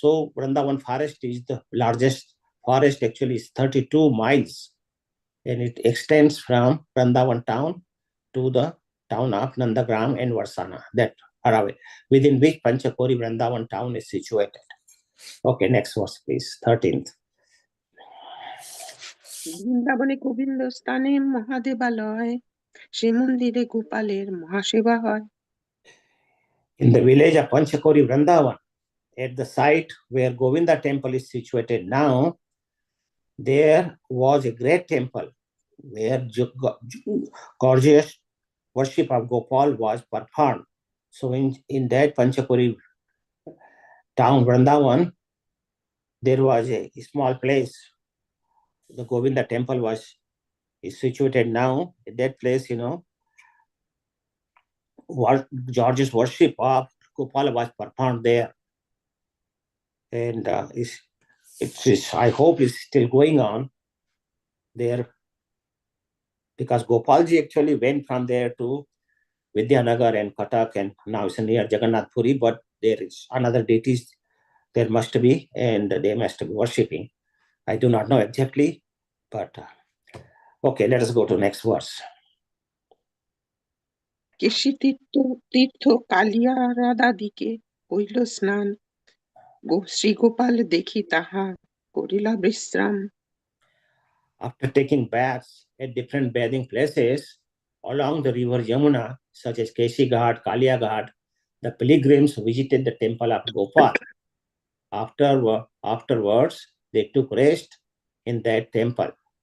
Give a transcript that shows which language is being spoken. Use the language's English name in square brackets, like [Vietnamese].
[English] So Vrindavan forest is the largest forest, actually is 32 miles, and it extends from Vrindavan town to the town of Nandagram and Varsana, that are away, within which Panchakori Vrindavan town is situated. Okay, next verse, please, 13th. [Bangla] বৃন্দাবনে গোবিন্দ স্থানে মহাদেবালয়, শ্রী মন্দিরে গোপালের মহাসেবা হয়। [English] In the village of Panchakori Vrindavan, at the site where Govinda temple is situated now, there was a great temple where gorgeous worship of Gopal was performed. So in that Panchakori town, Vrindavan, there was a small place. The Govinda temple is situated now. At that place, George's worship of Gopal was performed there. And I hope it's still going on there, because Gopalji actually went from there to Vidyanagar and Katak, and now it's near Jagannath Puri, but there is another deities there must be, and they must be worshipping. I do not know exactly, but okay, let us go to next verse. [Bangla] কেশী তীর্থ কালিয়া রাধাদিকে হইল স্নান, শ্রীগোপাল দেখি তাহা করিলা বিশ্রাম। [English] After taking baths at different bathing places along the river Yamuna, such as Keshi Ghat, Kalia Ghat, the pilgrims visited the temple of Gopal. Afterwards, they took rest in that temple.